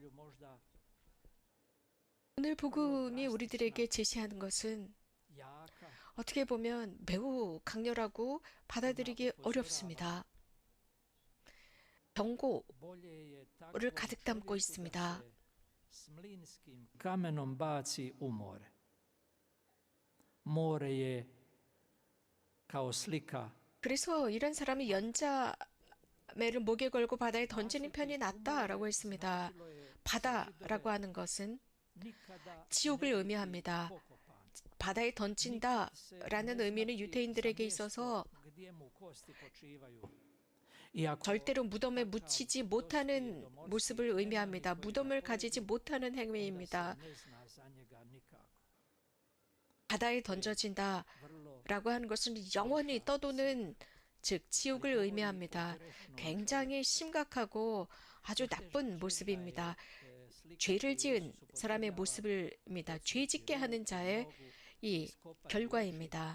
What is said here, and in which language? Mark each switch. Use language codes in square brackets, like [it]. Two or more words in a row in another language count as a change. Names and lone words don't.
[ko] 오늘 복음이 우리들에게 제시하는 것은 어떻게 보면 매우 강렬하고 받아들이기 어렵습니다. 경고를 가득 담고 있습니다. [hr] s mlinskim kamenom baci u more. More je kao slika [ko] 그래서 이런 사람이 연자매를 목에 걸고 바다에 던지는 편이 낫다라고 했습니다. 바다라고 하는 것은 [hr] nikada [ko] 지옥을 의미합니다. 바다에 던진다라는 의미는 유대인들에게 있어서 [hr] gdje mu kosti počivaju. Iako [ko] 절대로 무덤에 묻히지 못하는 모습을 의미합니다. 무덤을 가지지 못하는 행위입니다. [hr] ne zna za njega nikako. [ko] 바다에 던져진다라고 하는 것은 영원히 떠도는 즉 지옥을 의미합니다. 굉장히 심각하고 아주 나쁜 모습입니다. 죄를 지은 사람의 모습입니다. 죄 짓게 하는 자의 이 결과입니다.